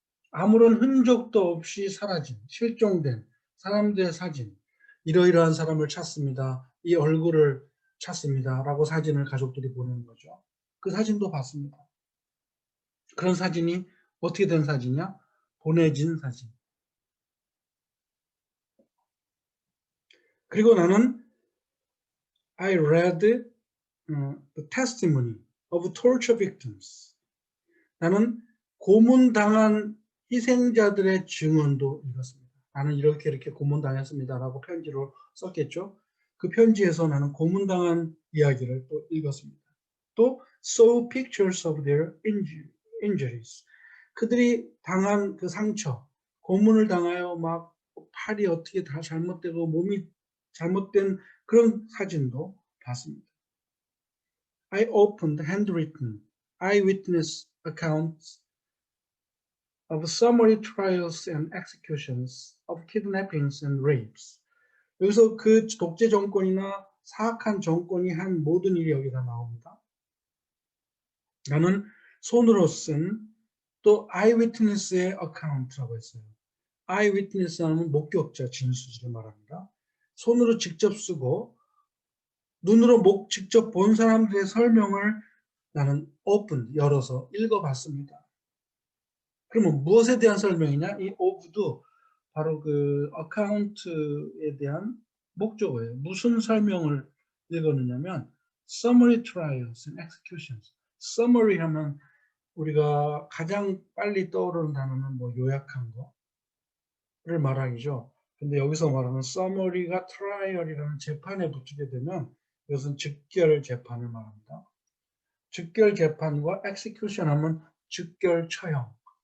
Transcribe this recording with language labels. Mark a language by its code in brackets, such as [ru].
[ko] 아무런 흔적도 없이 사라진, 실종된 사람들의 사진, 이러이러한 사람을 찾습니다. 이 얼굴을 찾습니다. 라고 사진을 가족들이 보내는 거죠. 그 사진도 봤습니다. 그런 사진이 어떻게 된 사진이야? 보내진 사진. 그리고 나는 [en] I read the testimony of torture victims. [ko] 나는 고문당한 희생자들의 증언도 읽었습니다. 나는 이렇게 고문당했습니다라고 편지로 썼겠죠. 그 편지에서 나는 고문당한 이야기를 또 읽었습니다. 또 [en] saw pictures of their injuries. [ko] 그들이 당한 그 상처, 고문을 당하여 막 팔이 어떻게 다 잘못되고 몸이 잘못된 그런 사진도 봤습니다. [en] I opened handwritten eyewitness accounts of summary trials and executions of kidnappings and rapes. [ko] 여기서 그 독재 정권이나 사악한 정권이 한 모든 일이 여기다 나옵니다. 나는 손으로 쓴 또 eyewitness의 account라고 했어요. eyewitness 하면 목격자 진술을 말합니다. 손으로 직접 쓰고 눈으로 직접 본 사람들의 설명을 나는 open, 열어서 읽어봤습니다. 그러면 무엇에 대한 설명이냐? 이 of도 바로 그 account에 대한 목적어예요. 무슨 설명을 읽었느냐면 [en] summary trials and executions. [ko] summary 하면 우리가 가장 빨리 떠오르는 단어는 뭐 요약한 거를 말하기죠. 근데 여기서 말하는 summary가 trial이라는 재판에 붙이게 되면 이것은 즉결 재판을 말합니다. 즉결 재판과 execution 하면 즉결 처형.